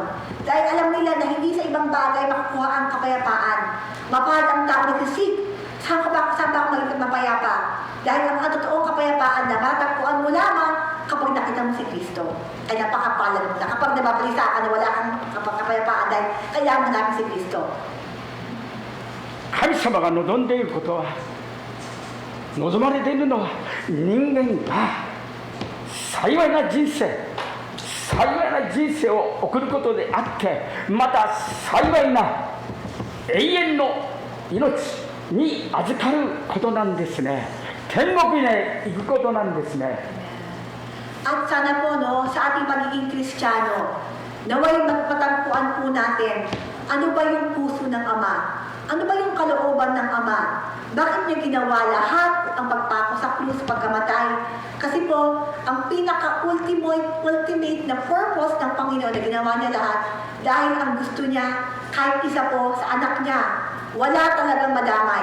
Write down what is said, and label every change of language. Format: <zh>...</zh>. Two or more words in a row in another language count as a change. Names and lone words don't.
<tl>Dahil alam nila na hindi sa ibang bagay makukuha ang kapayapaan. Mapalad ang tao na kasi saan ba ako magiging mapayapa? Dahil ang totoong kapayapaan na matagpuan mo lamang kapag nakita mo si Kristo. Ay napakapalad mo na. Kapag nababalisa ka na wala kang kapayapaan dahil kailangan mo namin si Kristo.</tl> <ja>神様が望んでいることは望まれているのは人間が幸いな人生を送ることであってまた幸いな永遠の命に預かることなんですね。天国へ行くことなんですね。</ja> <tl>At sana po sa ating pagiging Kristiyano, naway matagpuan po natin ano ba yung puso ng Ama? Ano ba yung kalooban ng Ama? Bakit niya ginawa lahat ang pagpako sa krus, pagkamatay? Kasi po, ang pinaka-ultimate na purpose ng Panginoon na ginawa niya lahat dahil ang gusto niya, kahit isa po sa anak niya, wala talagang madamay.</tl>